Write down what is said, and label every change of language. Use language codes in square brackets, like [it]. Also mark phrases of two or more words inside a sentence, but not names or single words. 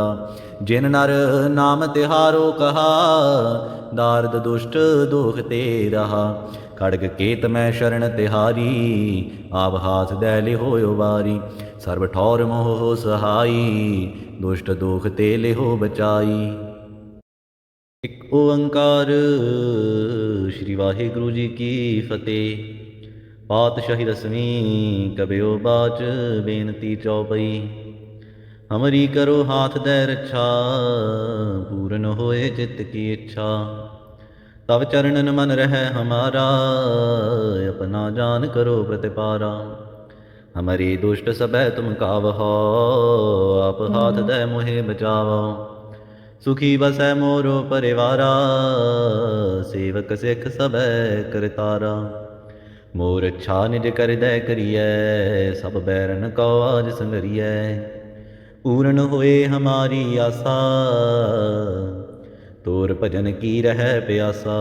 [bra] जिन नर नाम तिहारो कहा, दार्द दुष्ट दोख ते रहा। खड़ग केत मैं शरण तिहारी, आप हाथ दै लिहो उबारी। सर्व ठौर मोह सहाई, दुष्ट दोख ते लिहो बचाई। [pa] ਇੱਕ ਓੰਕਾਰ ਸ਼੍ਰੀ ਵਾਹਿਗੁਰੂ ਜੀ ਕੀ ਫਤਿਹ। ਪਾਤਸ਼ਾਹੀ ਦਸਵੀਂ ਕਬਿਓ ਬਾਚ ਬੇਨਤੀ ਚੌਪਈ। [bra] ਹਮਰੀ ਕਰੋ ਹਾਥ ਦੈ ਰੱਛਾ, ਪੂਰਨ ਹੋਏ ਚਿੱਤ ਕੀ ਇੱਛਾ। ਤਵ ਚਰਨਨ ਮਨ ਰਹਿ ਹਮਾਰਾ, ਆਪਣਾ ਜਾਨ ਕਰੋ ਪ੍ਰਤਿਪਾਰਾ। ਹਮਰੀ ਦੁਸ਼ਟ ਸਭੈ ਤੁਮ ਕਾਵਹੋ, ਆਪ ਹਾਥ ਦੈ ਮੋਹਿ ਬਚਾਵੋ। सुखी बसै मोरो परिवारा, सेवक सिख सबै करतारा। मोर इच्छा निज कर दै करियै, सब बैरन को आज संगरियै। पूर्ण होए हमारी आसा, तोर भजन की रह प्यासा।